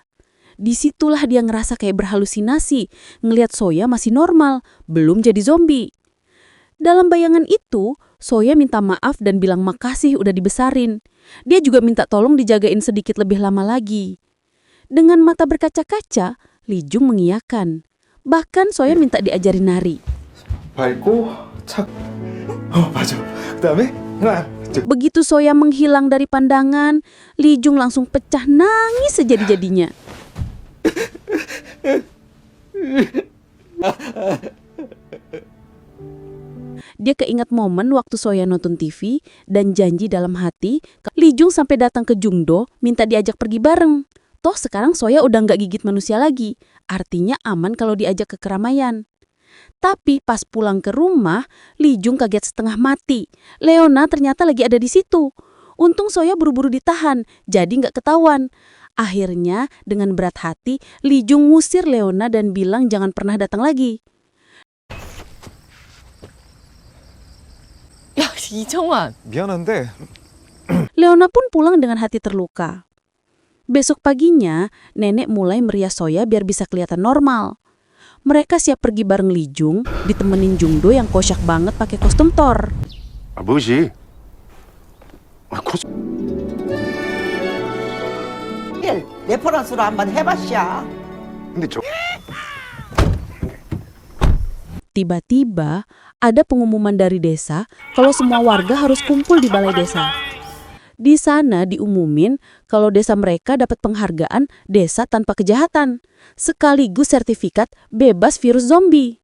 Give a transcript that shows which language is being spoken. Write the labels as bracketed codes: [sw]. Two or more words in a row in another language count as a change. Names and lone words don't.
[id] Disitulah dia ngerasa kayak berhalusinasi, ngeliat Soya masih normal, belum jadi zombie. Dalam bayangan itu, Soya minta maaf dan bilang makasih udah dibesarin. Dia juga minta tolong dijagain sedikit lebih lama lagi. Dengan mata berkaca-kaca, Lee Jung mengiyakan. Bahkan Soya minta diajarin nari. [ko] 맞아. 그다음에 하나, [id] Begitu Soya menghilang dari pandangan, Lee Jung langsung pecah nangis sejadi-jadinya. Dia keingat momen waktu Soya nonton TV dan janji dalam hati, Lee Jung sampai datang ke Jungdo minta diajak pergi bareng. Toh sekarang Soya udah nggak gigit manusia lagi, artinya aman kalau diajak ke keramaian. Tapi pas pulang ke rumah, Lee Jung kaget setengah mati. Leona ternyata lagi ada di situ. Untung Soya buru-buru ditahan, jadi nggak ketahuan. Akhirnya dengan berat hati, Lee Jung ngusir Leona dan bilang jangan pernah datang lagi. [ko] 야, 이정환. 미안한데 [id] Leona pun pulang dengan hati terluka. Besok paginya, nenek mulai merias Soya biar bisa kelihatan normal. Mereka siap pergi bareng Lee Jung, ditemenin Jungdo yang kocak banget pakai kostum Thor. [ko] 뭐지? 레퍼런스로 한번 해봤샤. 근데 저 [id] Tiba-tiba, ada pengumuman dari desa kalau semua warga harus kumpul di balai desa. Di sana diumumin kalau desa mereka dapat penghargaan desa tanpa kejahatan, sekaligus sertifikat bebas virus zombie.